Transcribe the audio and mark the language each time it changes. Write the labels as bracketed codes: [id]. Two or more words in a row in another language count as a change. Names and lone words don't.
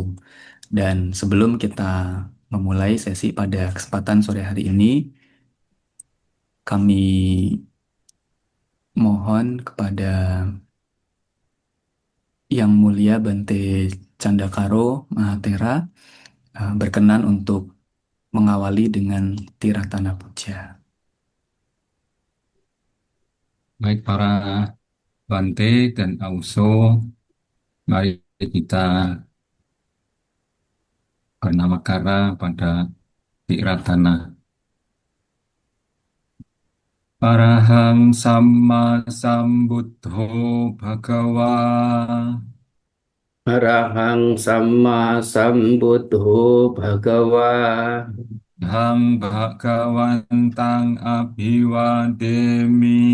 [id] Dan sebelum kita memulai sesi pada kesempatan sore hari ini, kami mohon kepada Yang Mulia Bante Candakaro Mahatera berkenan untuk mengawali dengan Tiratana Puja. Baik para Bante dan Auso, mari kita bernamakara pada Tiratana. [pi] Arahang Samma Sambuddho Bhagawa Arahang Samma Sambuddho Bhagawa Hang Bhagawantang Abhiwademi